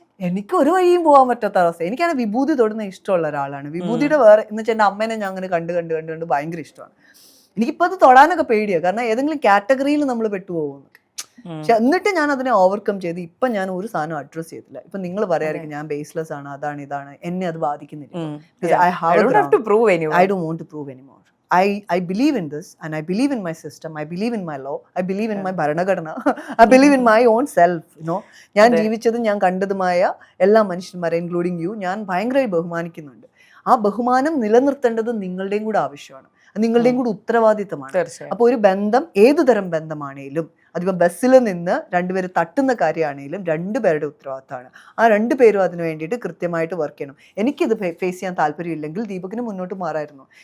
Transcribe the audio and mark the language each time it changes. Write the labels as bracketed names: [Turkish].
[Malayalam] എനിക്ക് ഒരു വഴിയും പോകാൻ പറ്റാത്ത അവസ്ഥ. എനിക്കാണ് വിഭൂതി തൊടുന്ന ഇഷ്ടമുള്ള ഒരാളാണ്. വിഭൂതിയുടെ വേറെ എന്ന് വെച്ചാൽ എൻ്റെ അമ്മേനെ ഞാൻ അങ്ങനെ കണ്ട് ഭയങ്കര ഇഷ്ടമാണ്. എനിക്കിപ്പോൾ അത് തൊടാനൊക്കെ പേടിയാണ്, കാരണം ഏതെങ്കിലും കാറ്റഗറിയിൽ നമ്മൾ പെട്ടുപോകുന്നു. പക്ഷെ എന്നിട്ട് ഞാൻ അതിനെ ഓവർകം ചെയ്ത് ഇപ്പൊ ഞാൻ ഒരു സാധനം അഡ്രസ് ചെയ്തില്ല. ഇപ്പൊ നിങ്ങൾ പറയായിരിക്കും ഞാൻ ബേസ്ലെസ് ആണ്, അതാണ് ഇതാണ്, എന്നെ അത് ബാധിക്കുന്നില്ല. [English] I don't want to prove anymore. I believe in this, and I believe in my system, I believe in my law, I believe in my Bharanagana, I believe in my own self, [Malayalam] ഞാൻ ജീവിച്ചതും ഞാൻ കണ്ടതുമായ എല്ലാ മനുഷ്യന്മാരെ including U ഞാൻ ഭയങ്കരമായി ബഹുമാനിക്കുന്നുണ്ട്. ആ ബഹുമാനം നിലനിർത്തേണ്ടത് നിങ്ങളുടെയും കൂടെ ആവശ്യമാണ്, നിങ്ങളുടെയും കൂടെ ഉത്തരവാദിത്തമാണ്. അപ്പൊ ഒരു ബന്ധം, ഏതുതരം ബന്ധമാണേലും, അതിപ്പോ ബസ്സിൽ നിന്ന് 2 പേര് തട്ടുന്ന കാര്യമാണെങ്കിലും 2 പേരുടെ ഉത്തരവാദിത്തമാണ്. ആ 2 പേരും അതിന് വേണ്ടിയിട്ട് കൃത്യമായിട്ട് വർക്ക് ചെയ്യണം. എനിക്കിത് ഫേസ് ചെയ്യാൻ താല്പര്യമില്ലെങ്കിൽ ദീപകിന് മുന്നോട്ട് മാറായിരുന്നു.